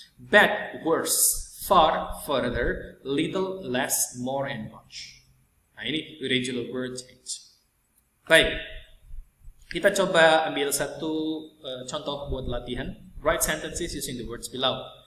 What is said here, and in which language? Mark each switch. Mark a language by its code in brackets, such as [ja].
[en] Bad, worse, far, further, little, less, more, and much. [id] Nah, ini [en] irregular word change. [id] Baik, kita coba ambil satu contoh buat latihan. [en] Write sentences using the words below.